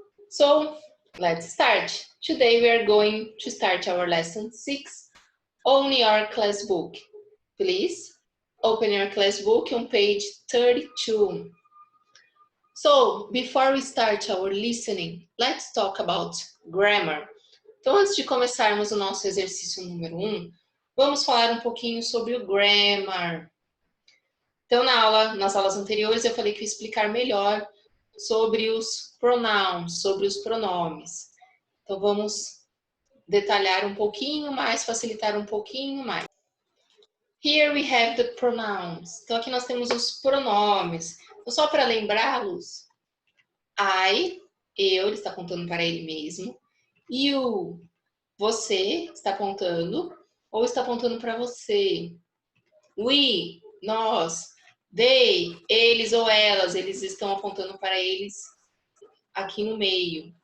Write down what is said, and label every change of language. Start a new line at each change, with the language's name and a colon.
English: So, let's start. Today we are going to start our lesson 6 on your class book. Please open your class book on page 32. So, before we start our listening, let's talk about grammar.
Portuguese: Então, antes de começarmos o nosso exercício número 1, vamos falar um pouquinho sobre o grammar. Então, nas aulas anteriores, eu falei que eu ia explicar melhor sobre os pronouns, sobre os pronomes. Então, vamos detalhar um pouquinho mais, facilitar um pouquinho mais.
English: Here we have the pronouns.
Portuguese: Então, aqui nós temos os pronomes. Então, só para lembrá-los, eu, ele está apontando para ele mesmo. You, você está apontando ou está apontando para você. We, nós. They, eles ou elas, eles estão apontando para eles aqui no meio.